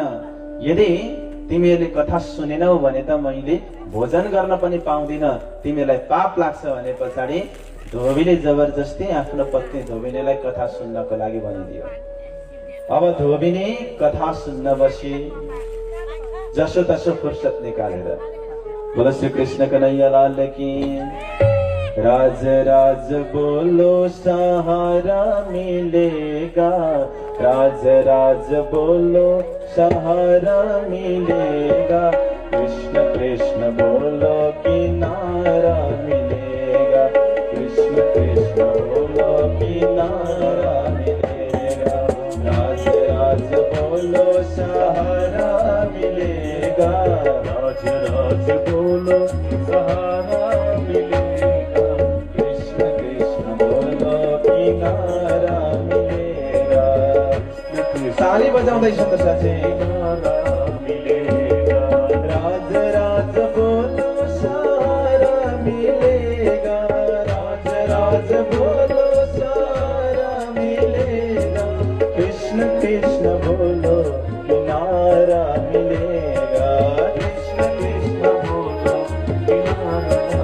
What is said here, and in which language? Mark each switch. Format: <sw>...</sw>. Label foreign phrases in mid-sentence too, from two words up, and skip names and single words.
<ne>यदि तिमीहरूले कथा सुनेनौ भने त मैले भोजन गर्न पनि पाउँदिन, तिमीलाई पाप लाग्छ भने पछाडि धोबीले जबरजस्ती आफ्नो पत्नी धोबिनीलाई कथा सुन्नको लागि भनिदियो। अब धोबिनी कथा सुन्न बसी, जसो तसो फुर्सद निकालेर।</ne> <hi>बोलो श्री कृष्ण कन्हैया लाल की। राज राज बोलो सहारा मिलेगा, राज राज बोलो सहारा मिलेगा, कृष्ण कृष्ण बोलो किनारा मिलेगा, कृष्ण कृष्ण बोलो किनारा मिलेगा, राज राज बोलो सहारा मिलेगा, राज राज बोलो सहारा मिलेगा, कृष्ण कृष्ण बोलो किनारा मिलेगा।</hi> <ne>ताली बजाउँदै छ त साथी।</ne> <hi>राज राज बोलो सहारा मिलेगा, राज राज बोलो सहारा मिलेगा, कृष्ण कृष्ण बोलो किनारा मिलेगा, कृष्ण कृष्ण बोलो किनारा</hi>